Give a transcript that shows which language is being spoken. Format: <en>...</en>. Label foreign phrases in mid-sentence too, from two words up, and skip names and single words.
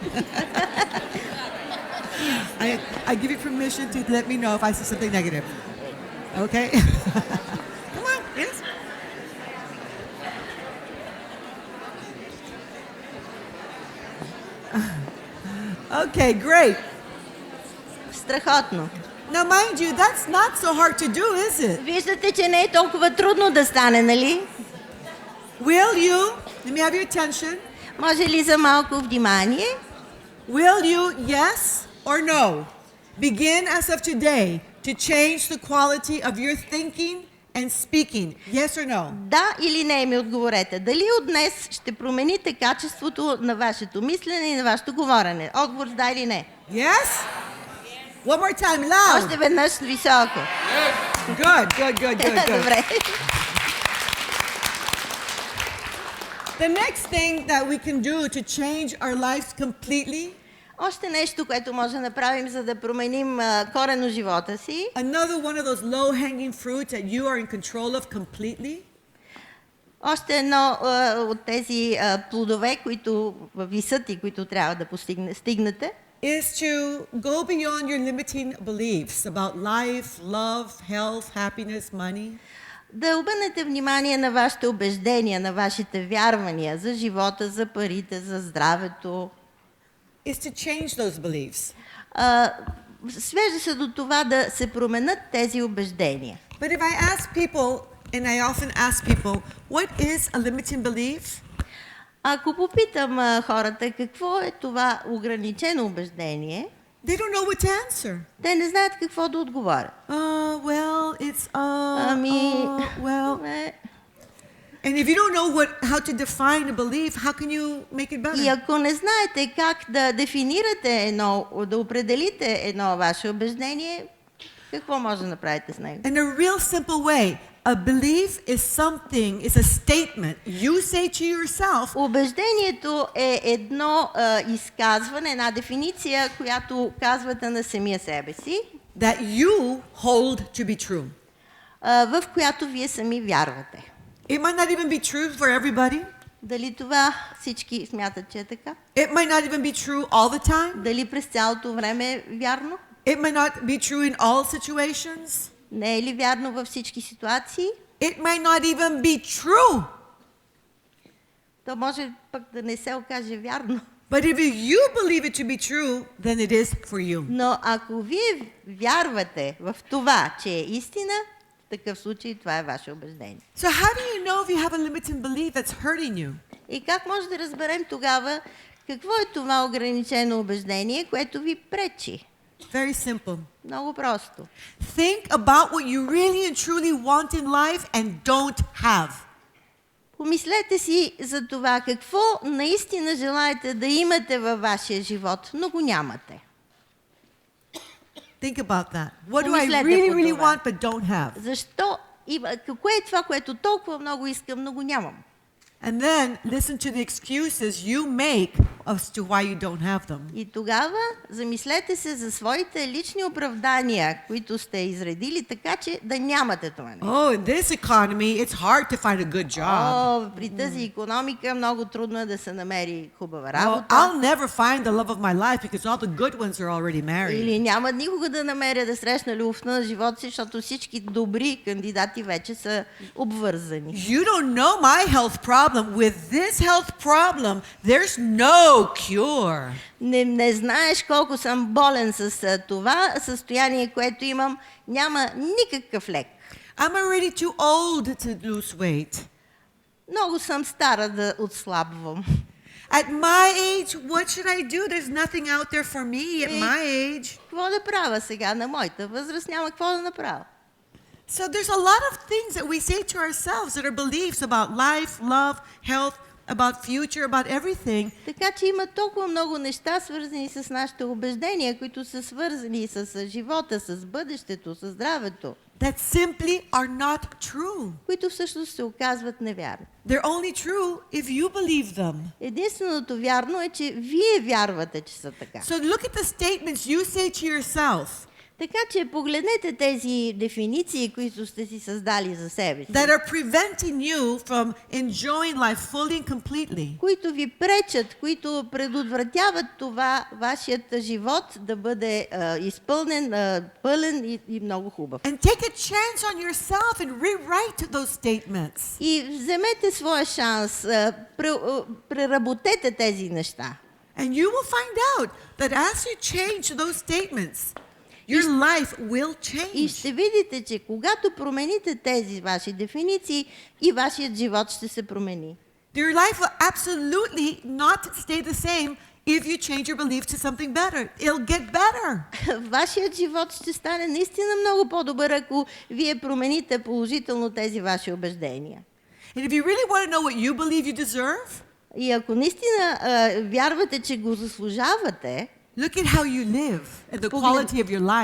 <en>I give you permission to let me know if I say something negative. Okay. Come on, yes. Okay, great.</en> <bg>Страхотно.</bg> <en>Now, mind you, that's not so hard to do, is it?</en> <bg>Виждате, че не е толкова трудно да стане, нали?</bg> <en>Will you, let me have your attention,</en> <bg>Може ли за малко внимание?</bg> <en>will you, yes or no, begin as of today to change the quality of your thinking and speaking? Yes or no?</en> <bg>Да или не ми отговорете. Дали от днес ще промените качеството на вашето мислене и на вашето говорене? Отговор с да или не.</bg> <en>Yes? One more time, loud.</en> <bg>Още веднъж високо.</bg> <en>Good.</en> <bg>Добре.</bg> <en>The next thing that we can do to change our lives completely,</en> <bg>Още нещо, което може да направим, за да променим коренно живота си.</bg> <en>another one of those low-hanging fruits that you are in control of completely,</en> <bg>Още едно от тези плодове, които висят и които трябва да стигнете,</bg> <en>is to go beyond your limiting beliefs about life, love, health, happiness, money.</en> <bg>да обърнете внимание на вашите убеждения, на вашите вярвания за живота, за парите, за здравето.</bg> <en>Is to change those beliefs.</en> <bg>Свежда се до това да се променят тези убеждения.</bg> <en>But if I ask people, and I often ask people, what is a limiting belief?</en> <bg>Ако попитам хората какво е това ограничено убеждение,</bg> <en>They don't know what to answer.</en> <bg>те не знаят какво да отговорят.</bg> <en>Well, it's well.</en> <bg>Е,</bg> <en>And if you don't know how to define a belief, how can you make it</en> <bg>И</bg> <en>better?</en> <bg>ако не знаете как да дефинирате да определите едно ваше убеждение, какво може да направите с него?</bg> <en>In a real simple way, a belief is something, it's a statement you say to yourself</en> <bg>Убеждението е едно изказване, една дефиниция, която казвате на самия себе си,</bg> <en>that you hold to be true.</en> <bg>В която вие сами вярвате.</bg> <en>It might not even be true for everybody.</en> <bg>Дали това всички смятат, че е така?</bg> <en>It might not even be true all the time.</en> <bg>Дали през цялото време е вярно?</bg> <en>It might not be true in all situations.</en> <bg>Не е ли вярно във всички ситуации?</bg> <en>It might not even be true.</en> <bg>То може пък да не се окаже вярно.</bg> <en>But if you believe it to be true, then it is for you.</en> <bg>Но ако вие вярвате в това, че е истина, в такъв случай това е ваше убеждение.</bg> <en>So how do you know if you have a limiting belief that's hurting you?</en> <bg>И как може да разберем тогава какво е това ограничено убеждение, което ви пречи?</bg> <en>Very simple.</en> <bg>Много просто.</bg> <en>Think about what you really and truly want in life and don't have.</en> <bg>Помислете си за това какво наистина желаете да имате във вашия живот, но го нямате.</bg> <en>Think about that. What do I</en> <bg>Помислете</bg> <en>really,</en> <bg>по</bg> <en>really</en> <bg>това.</bg> <en>want but don't have?</en> <bg>Защо? Какво е това, което толкова много искам, но го нямам?</bg> <en>And then listen to the excuses you make as to why you don't have them.</en> <bg>И тогава замислете се за своите лични оправдания, които сте изредили, така че да нямате това нещо.</bg> <en>Oh, in this economy, it's hard to find a good job.</en> <bg>При тази икономика много трудно е да се намери хубава</bg> <en>Oh,</en> <bg>работа.</bg> <en>I'll never find the love of my life because all the good ones are already married.</en> <bg>Или няма никога да намеря да срещна любовта на живота си, защото всички добри кандидати вече са обвързани.</bg> <en>You don't know my health problem. With this health problem, there's no cure.</en> <bg>Не знаеш колко съм болен с това състояние, което имам. Няма никакъв лек.</bg> <en>I'm already too old to lose weight.</en> <bg>Много съм стара да отслабвам.</bg> <en>At my age, what should I do? There's nothing out there for me at my age.</en> <bg>Какво да правя сега на моята възраст? Няма какво да направя.</bg> <en>So there's a lot of things that we say to ourselves that are beliefs about life, love, health, about future, about everything.</en> <bg>Така че има толкова много неща, свързани с нашите убеждения, които са свързани с живота, с бъдещето, с здравето,</bg> <en>That simply are not true.</en> <bg>които всъщност се оказват невярни.</bg> <en>They're only true if you believe them.</en> <bg>Единственото вярно е, че вие вярвате, че са така.</bg> <en>So look at the statements you say to yourself</en> <bg>Така че погледнете тези дефиниции, които сте си създали за себе си,</bg> <en>that are preventing you from enjoying life fully and completely.</en> <bg>които ви пречат, които предотвратяват това вашият живот да бъде изпълнен, пълен и много хубав.</bg> <en>And take a chance on yourself and rewrite those statements.</en> <bg>И вземете своя шанс, преработете тези неща.</bg> <en>And you will find out that as you change those statements, your life will</en> <bg>И</bg> <en>change.</en> <bg>ще видите, че когато промените тези ваши дефиниции, и вашият живот ще се промени.</bg> <en>Your life will absolutely not stay the same if you change your beliefs to something better. It'll get better.</en> <bg>Вашият живот ще стане наистина много по-добър, ако вие промените положително тези ваши убеждения.</bg> <en>And if you really want to know what you believe you deserve,</en> <bg>И ако наистина вярвате, че го заслужавате,</bg> <en>look at how you live and the quality of your life.</en>